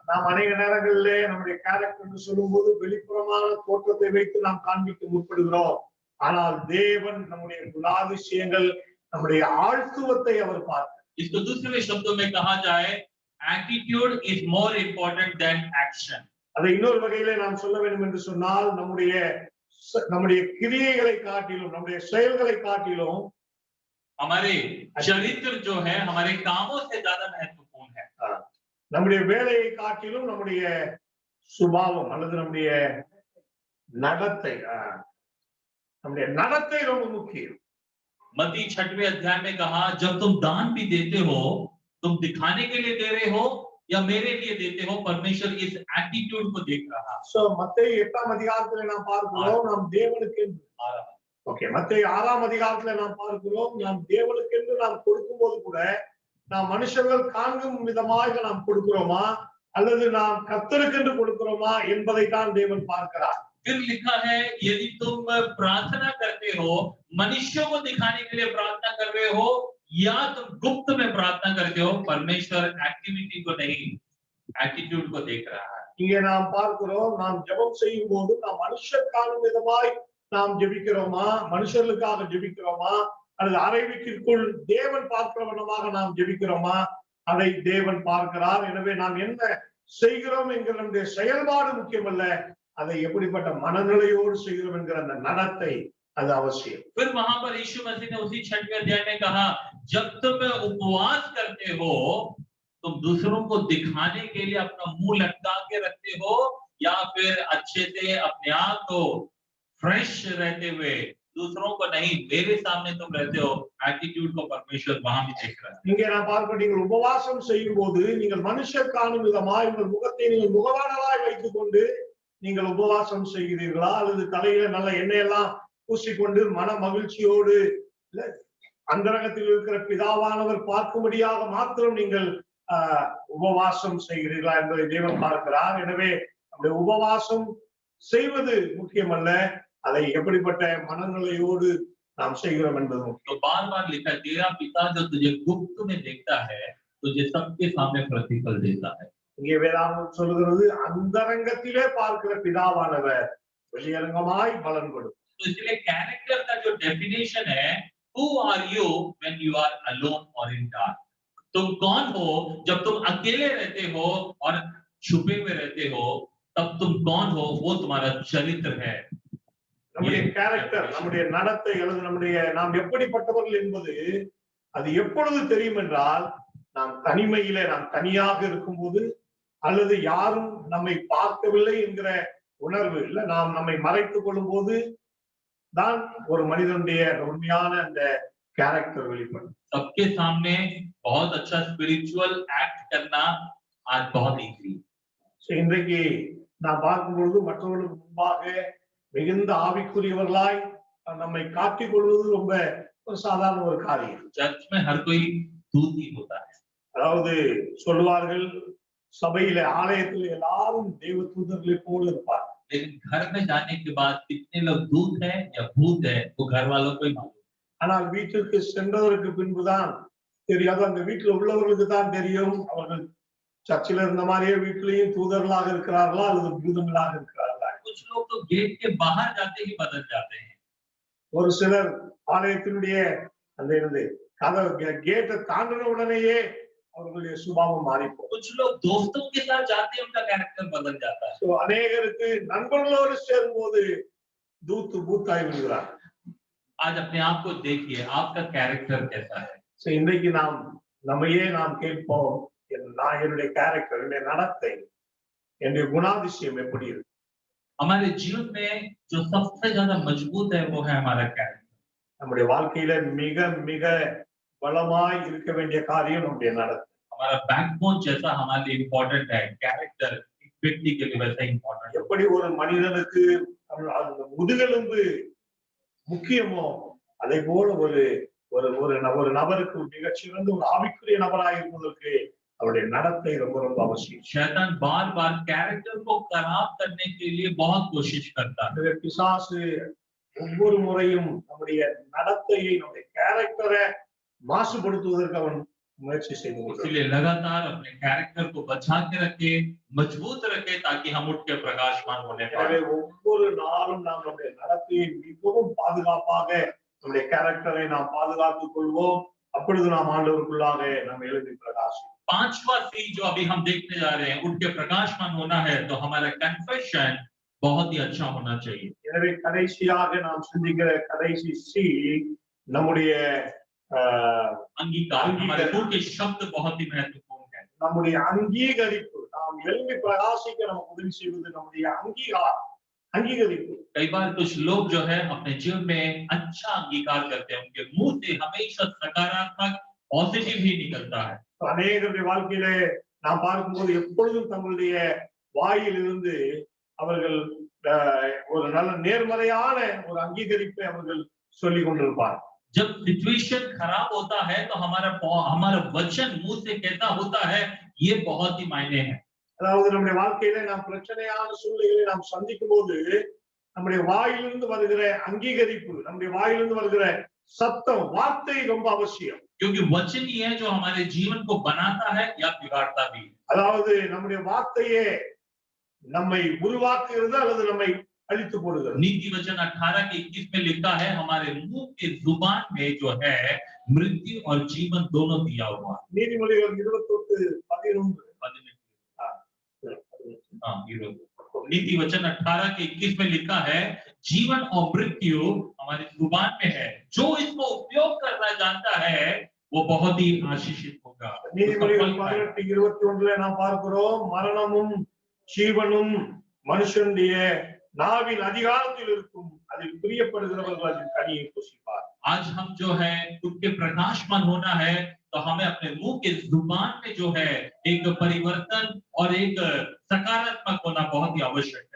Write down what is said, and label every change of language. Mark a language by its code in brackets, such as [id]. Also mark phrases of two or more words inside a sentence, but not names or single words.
[ta] நாம் अनेक நேரங்களிலே நம்முடைய கேரக்டர் என்று சொல்லும்போது வெளிப்புறமான தோற்றத்தை வைத்து நாம் காண்பிக்க முற்படுகிறோம். ஆனால் தேவன் நம்முடைய குணாதிசயங்கள், நம்முடைய ஆழ்த்துவத்தை அவர் பார்க்கிறார். [hi] इसको दूसरे शब्दों में कहा जाए, [en] attitude is more important than action. [ta] அதை இன்னொரு வகையிலே நாம் சொல்ல வேண்டும் என்று சொன்னால், நம்முடைய கிரியைகளை காட்டிலும், நம்முடைய செயல்களை காட்டிலும் [hi] हमारे चरित्र जो है हमारे कामों से ज्यादा महत्वपूर्ण है। [ta] நம்முடைய வேலையை காட்டிலும் நம்முடைய சுபாவம் அல்லது நம்முடைய நடத்தை ரொம்ப முக்கியம். [hi] मत्ती 6वें अध्याय में कहा, जब तुम दान भी देते हो, तुम दिखाने के लिए दे रहे हो या मेरे लिए देते हो? परमेश्वर इस एटीट्यूड को देख रहा है। [ta] सो मत्ती 8ஆம் அதிகாரத்திலே நாம் பார்க்கிறோம், நாம் தேவனுக்கு மத்தேயு 6ஆம் அதிகாரத்திலே நாம் பார்க்கிறோம், நாம் தேவனுக்கு நாம் கொடுக்கும்போது கூட நாம் மனுஷர்கள் காண்கும் விதமாக நாம் கொடுக்கிறோமா அல்லது நாம் கர்த்தருக்கு கொடுக்கிறோமா என்பதை தான் தேவன் பார்க்கிறார். [hi] फिर लिखा है, यदि तुम प्रार्थना करते हो, मनुष्यों को दिखाने के लिए प्रार्थना कर रहे हो या तुम गुप्त में प्रार्थना करते हो, परमेश्वर एक्टिविटी को नहीं, एटीट्यूड को देख रहा है। [ta] இங்கே நாம் பார்க்கிறோம், நாம் ஜெபம் செய்யும் போது நாம் மனுஷர் காணும் விதமாய் நாம் ஜெபிக்கிறோமா, மனுஷர்களுக்காக ஜெபிக்கிறோமா அல்லது அறைவிற்குள் தேவன் பார்க்கிறவனமாக நாம் ஜெபிக்கிறோமா, அதை தேவன் பார்க்கிறார். எனவே நாம் என்ன செய்கிறோம் என்கிற நம்முடைய செயல்பாடு முக்கியமல்ல, அதை எப்படிப்பட்ட மனநிலையோடு செய்கிறோம் என்கிற அந்த நடத்தை அது அவசியம். [hi] फिर वहां पर यीशु मसीह ने उसी 6वें अध्याय में कहा, जब तुम उपवास करते हो, तुम दूसरों को दिखाने के लिए अपना मुंह लटका के रखते हो या फिर अच्छे से अपने आप को फ्रेश रहते हुए दूसरों को नहीं, मेरे सामने तुम रहते हो? एटीट्यूड को परमेश्वर वहां भी देख रहा है। [ta] இங்கே நான் பார்க்கிறோம், நீங்கள் உபவாசம் செய்யும் போது நீங்கள் மனுஷர் காணும் விதமாய் உங்கள் முகத்தை நீங்கள் முகவாடலாய் வைத்துக் கொண்டு நீங்கள் உபவாசம் செய்கிறீர்களா அல்லது தலையில நல்ல எண்ணெயெல்லாம் பூசிக்கொண்டு மன மகிழ்ச்சியோடு அந்தரங்கத்தில் இருக்கிற பிதாவானவர் பார்க்கும்படியாக மாத்திரம் நீங்கள் உபவாசம் செய்கிறீர்களா என்பதை தேவன் பார்க்கிறார். எனவே நம்முடைய உபவாசம் செய்வது முக்கியமல்ல, அதை எப்படிப்பட்ட மனநிலையோடு நாம் செய்கிறோம் என்பது முக்கியம். [hi] तो बार-बार लिखा है, तेरा पिता जो तुझे गुप्त में देखता है, तुझे सबके सामने प्रतिफल देता है। [ta] இங்கே வேதாகமம் சொல்கிறது, அந்தரங்கத்திலே பார்க்கிற பிதாவானவர் வெளியரங்கமாய் பலன் கொடுக்கும். [hi] तो इसलिए कैरेक्टर का जो डेफिनेशन है, [en] who are you when you are alone or in dark? [hi] तुम कौन हो जब तुम अकेले रहते हो और छुपे हुए रहते हो, तब तुम कौन हो वो तुम्हारा चरित्र है। [ta] நம்முடைய [hi] ये [ta] கேரக்டர், நம்முடைய நடத்தை அல்லது நாம் எப்படிப்பட்டவர்கள் என்பது அது எப்பொழுது தெரியும் என்றால், நாம் தனியாக இருக்கும்போது, அல்லது யாரும் நம்மை பார்க்கவில்லை என்கிற உணர்வு இல்ல, நாம் நம்மை மறைத்துக் கொள்ளும் போது தான் ஒரு மனிதனுடைய உண்மையான அந்த கேரக்டர் வெளிப்படும். [hi] सबके सामने बहुत अच्छा [en] spiritual act [hi] करना आज बहुत इजी। [ta] இன்றைக்கு நாம் பார்க்கும்பொழுது மற்றவர்களுக்கு முன்பாக மிகுந்த ஆவிக்குரியவர்களாய் நம்மை காட்டிக் கொள்வது ரொம்ப ஒரு சாதாரண ஒரு காரியம். [hi] चर्च में हर कोई दूत ही होता है। [ta] அதாவது சொல்லுவார்கள், சபையில ஆலயத்தில் எல்லாரும் தேவ தூதர்களை போல இருப்பார். [hi] लेकिन घर में जाने के बाद कितने लोग दूत है या भूत है वो घर वालों को ही मालूम। [ta] ஆனால் வீட்டிற்கு சென்றதற்கு பின்புதான் தெரியாது, அந்த வீட்டில் உள்ளவர்களுக்கு தான் தெரியும் அவர்கள் சர்ச்சில் இருந்த மாதிரியே வீட்டிலேயும் தூதர்களாக இருக்கிறார்களா அல்லது பூதங்களாக இருக்கிறார்களா. [hi] कुछ लोग तो गेट के बाहर जाते ही बदल जाते हैं। [ta] ஒரு சிலர் ஆலயத்தினுடைய அந்த இருந்து கதவு கேட்டை தாண்டின உடனேயே அவர்களுடைய சுபாவம் மாறிப்போம். [hi] कुछ लोग दोस्तों के साथ जाते हैं उनका कैरेक्टर बदल जाता है। [ta] அநேகருக்கு நண்பர்களோடு சேரும்போது பூத்தாய் விடுகிறார். [hi] आज अपने आप को देखिए, आपका कैरेक्टर कैसा है। [ta] இன்றைக்கு நம்மையே நாம் கேட்போம், என்னுடைய கேரக்டர், என்னுடைய நடத்தை, என்னுடைய குணாதிசயம் எப்படி இருக்கு. [hi] हमारे जीवन में जो सबसे ज्यादा मजबूत है वो है हमारा कैरेक्टर। [ta] நம்முடைய வாழ்க்கையில மிக மிக பலமாய் இருக்க வேண்டிய காரியம் நம்முடைய நடத்தை. [hi] हमारा बैकबोन जैसा हमारे लिए इम्पोर्टेंट है, कैरेक्टर एक व्यक्ति के लिए वैसा इम्पोर्टेंट है। [ta] எப்படி ஒரு மனிதனுக்கு அந்த முதுகெலும்பு முக்கியமோ அதே போல ஒரு நபருக்கு மிகச்சிறந்த ஒரு ஆவிக்குரிய நபராக இருப்பதற்கு அவருடைய நடத்தை ரொம்ப ரொம்ப அவசியம். [hi] शैतान बार-बार कैरेक्टर को खराब करने के लिए बहुत कोशिश करता है। [ta] பிசாசு ஒவ்வொரு முறையும் நம்முடைய நடத்தையை, நம்முடைய கேரக்டரை மாசுபடுத்துவதற்கு அவன் मुझे [hi] इसलिए लगातार अपने कैरेक्टर को बचा के रखे, मजबूत रखे ताकि हम उठ के प्रकाशमान होने पाए। [ta] ஒவ்வொரு நாளும் நாம் நம்முடைய நடத்தையை மிகவும் பாதுகாப்பாக நம்முடைய கேரக்டரை நாம் பாதுகாத்துக் கொள்வோம். அப்பொழுது நாம் ஆண்டவருக்குள்ளாக நாம் எழுதி பிரகாசிப்போம். [hi] पांचवा सी जो अभी हम देखने जा रहे हैं, उठ के प्रकाशमान होना है, तो हमारा कन्फेशन बहुत ही अच्छा होना चाहिए। [ta] எனவே கடைசியாக நாம் சிந்திக்கிற கடைசி சி நம்முடைய [hi] अंगीकार। हमारे मुंह के शब्द बहुत ही महत्वपूर्ण है। [ta] நம்முடைய அங்கீகரிப்பு, நாம் எழுதி பிரகாசிக்க நமக்கு உதவி செய்வது நம்முடைய अंगीகரிப்பு। [hi] कई बार कुछ लोग जो है अपने जीवन में अच्छा अंगीकार करते हैं, उनके मुंह से हमेशा सकारात्मक पॉजिटिव ही निकलता है। [ta] அநேகருடைய வாழ்க்கையிலே நாம் பார்க்கும்போது எப்பொழுதும் தங்களுடைய வாயிலிருந்து அவர்கள் ஒரு நல்ல நேர்மறையான ஒரு அங்கீகரிப்பை அவர்கள் சொல்லிக் கொண்டிருப்பார். [hi] जब सिचुएशन खराब होता है तो हमारा वचन मुंह से कहता होता है, ये बहुत ही मायने है। [ta] அதாவது நம்முடைய வாழ்க்கையில நாம் பிரச்சனையான சூழ்நிலைகளை நாம் சந்திக்கும் போது நம்முடைய வாயிலிருந்து வருகிற அங்கீகரிப்பு, நம்முடைய வாயிலிருந்து வருகிற சத்தம், வார்த்தை ரொம்ப அவசியம். [hi] क्योंकि वचन ही है जो हमारे जीवन को बनाता है या बिगाड़ता भी। [ta] அதாவது நம்முடைய வார்த்தையே நம்மை உருவாக்குகிறது அல்லது நம்மை अलित போடுகிறது। [hi] नीति वचन 18 के 21 में लिखा है, हमारे मुंह के जुबान में जो है मृत्यु और जीवन दोनों दिया हुआ। [ta] நீதிமொழிகள் 28:11 [hi] नीति वचन 18 के 21 में लिखा है, जीवन और मृत्यु हमारी जुबान में है, जो इसको उपयोग करना जानता है वो बहुत ही आशीषित होगा। [ta] நீதிமொழிகள் 18:21 நாம் பார்க்கிறோம், மரணமும் ஜீவனும் மனுஷனுடைய நாவின் அதிகாரத்தில் இருக்கும், அதில் பிரியப்படுகிறவர்கள் அதில் கனியை புசிப்பார்। [hi] आज हम जो है उनके प्रकाशमान होना है, तो हमें अपने मुंह के जुबान में जो है एक परिवर्तन और एक सकारात्मक होना बहुत ही आवश्यक है।